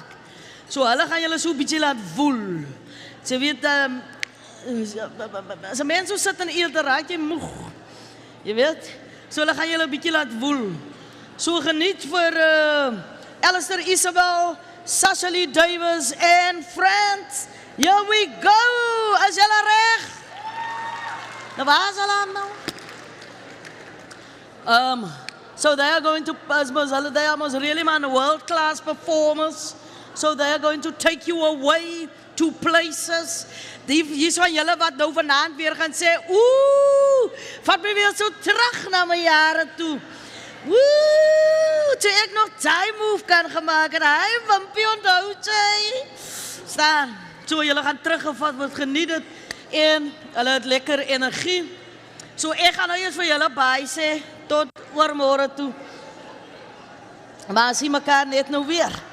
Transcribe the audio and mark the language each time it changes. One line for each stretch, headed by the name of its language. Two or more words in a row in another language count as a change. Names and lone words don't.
Afrikaans: So hulle gaan julle so bietjie laat voel. Jy weet, as 'n mens so sit en eet, raak jy moeg. Jy weet, so hulle gaan julle 'n bietjie laat woel. So geniet vir Alistair Isabel, Sasha Lee Davis en friends.
English: Here we go.
Afrikaans: Is julle reg? Nou waar is hulle nou?
English: So they are going to, they are most really world-class performers. So they are going to take you away to places.
Afrikaans: Hier is van julle wat nou vanaand weer gaan sê, vat my weer so terug na my jare toe. Toe ek nog time move kan gemaak en hy wimpie onthou jy. Staan, so julle gaan teruggevat word, geniet dit en hulle het lekker energie. So ek gaan nou eers vir julle bye sê, tot oormôre toe. Maar sien mekaar net nou weer.